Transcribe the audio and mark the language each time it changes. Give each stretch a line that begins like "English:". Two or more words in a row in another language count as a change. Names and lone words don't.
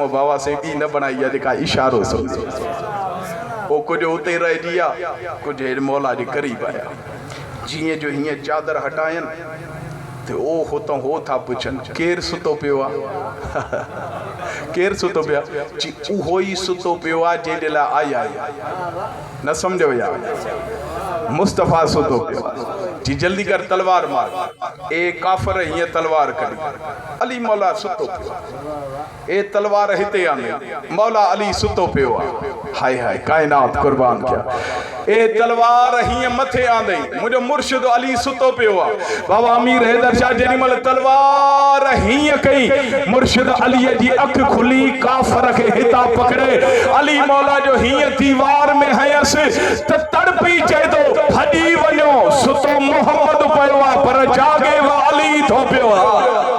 Sindhi: बाबा से ॿी न बनाई आहे जेका इशारो सम्झे ओ कुझु हुते रहिजी आहे कुझु हेॾे मौला जे क़रीब आया जीअं जो हीअं चादर हटायनि ते ओ हुतां हो था पुछनि केरु सुतो पियो आहे केरु सुतो पियो आहे उहो ई सुतो पियो आहे जंहिंजे लाइ आई न सम्झो या मुस्तफ़ा सुतो पियो जी जल्दी कर तलवार मार। ए काफर हीअं तलवार करी, अली मौला सुतो पियो आहे। ए तलवार हिते आने, मौला अली सुतो पियो आहे।
Urdu: हाय हाय कायनात कुर्बान किया।
Sindhi: ए तलवार हीअं मथे आंदई, मुंहिंजो मुर्शिद अली सुतो पियो आहे। बाबा अमीर हैदर शाह जेॾी महिल तलवार हीअं कई, मुर्शिद अलीअ जी अख खुली, काफर खे हितां पकड़े अली मौला जो हीअं दीवार में हयसि त तड़पी चए थो हॾी वञो, सुतो मोहम्मद पियो आहे पर जागे व अली थो पियो आहे।